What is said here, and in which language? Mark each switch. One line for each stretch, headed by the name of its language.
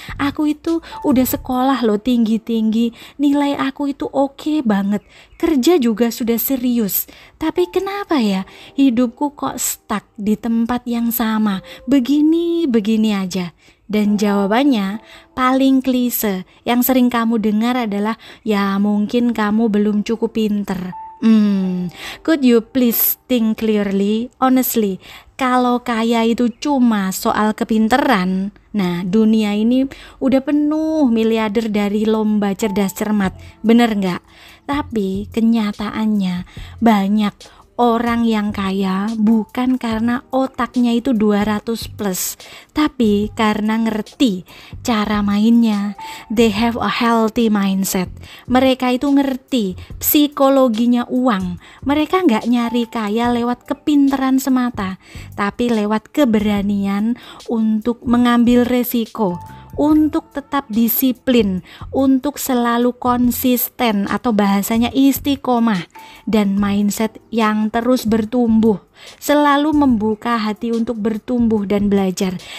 Indonesian: Aku itu udah sekolah loh tinggi-tinggi, nilai aku itu oke banget, kerja juga sudah serius, tapi kenapa ya hidupku kok stuck di tempat yang sama, begini aja? Dan jawabannya paling klise yang sering kamu dengar adalah, ya mungkin kamu belum cukup pinter.
English: Could you please think clearly?
Indonesian: Honestly, kalau kaya itu cuma soal kepinteran, nah dunia ini udah penuh miliarder dari lomba cerdas cermat, bener nggak? Tapi kenyataannya banyak orang yang kaya bukan karena otaknya itu 200 plus, tapi karena ngerti cara mainnya.
English: They have a healthy mindset.
Indonesian: Mereka itu ngerti psikologinya uang. Mereka gak nyari kaya lewat kepintaran semata, tapi lewat keberanian untuk mengambil resiko, untuk tetap disiplin, untuk selalu konsisten atau bahasanya istiqomah, dan mindset yang terus bertumbuh, selalu membuka hati untuk bertumbuh dan belajar.